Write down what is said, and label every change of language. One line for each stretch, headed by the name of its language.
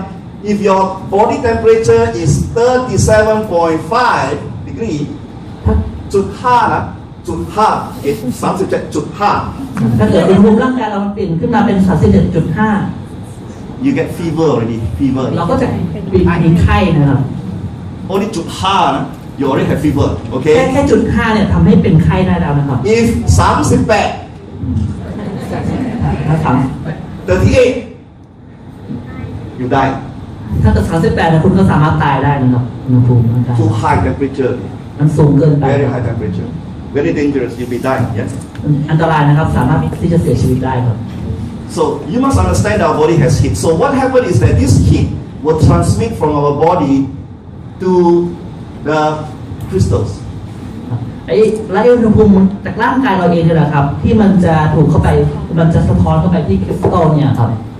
English: friend, if your body temperature is 37.5 degree,
Thai: จุดห้านะจุดห้า37.5 ถ้าเกิดอุณหภูมิร่างกายเราเปลี่ยนขึ้นมาเป็น 37.5
English: you get fever already. Fever.
Thai: เราก็จะมีไข้นะครับ
English: Only
Thai: จุดห้านะ
English: you already have fever.
Thai: แค่
English: Okay.
Thai: จุด5เนี่ยทำให้เป็นไข้ได้แล้วนะครับ
English: If 38,
Thai: ถ้าถาม
English: 38, you die.
Thai: ถ้าเกิด38เนี่ยคุณก็สามารถตายได้นะครับอุณหภูมิร่างกาย
English: Too high temperature.
Thai: มันสูงเกินไป
English: Very high temperature. Very dangerous. You'll be dying. Yes.
Thai: อันตรายนะครับสามารถที่จะเสียชีวิตได้ครับ
English: So you must understand our body has heat. So what happens is that this heat will transmit from our body to the crystals.
Thai: และอุณหภูมิจากร่างกายเราเองนี่แหละครับที่มันจะถูกเข้าไปมันจะสะท้อนเข้าไปที่คริสตัลเนี่ยครับ